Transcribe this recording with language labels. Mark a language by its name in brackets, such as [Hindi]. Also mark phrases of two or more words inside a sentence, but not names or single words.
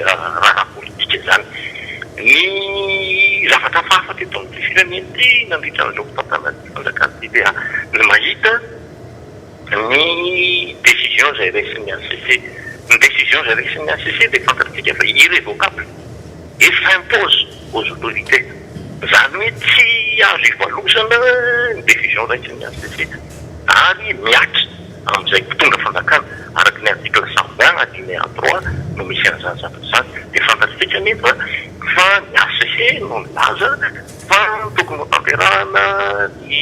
[Malagasy] raha politika izany ny zavatra fahafa teto amin'ity firenena ity nandritra an'izao fitantanany fanjakana ity dia ny mahita ny décision izay raisin'ny ACC ny décision izay raisin'ny ACC dia fantatsika fa [French] irrévocable et s'impose aux autorités [Malagasy] zany hoe tsy azo ivalosana ny décision raisin'ny ACC ary miatra amin'izay mpitondra fanjakana araky ny [French] article 120 alinéa 3 [Malagasy] no misy an'izany zavatra zany dia fantatsika nefa fa ny ACC no milaza fa tokony ampiarahana ny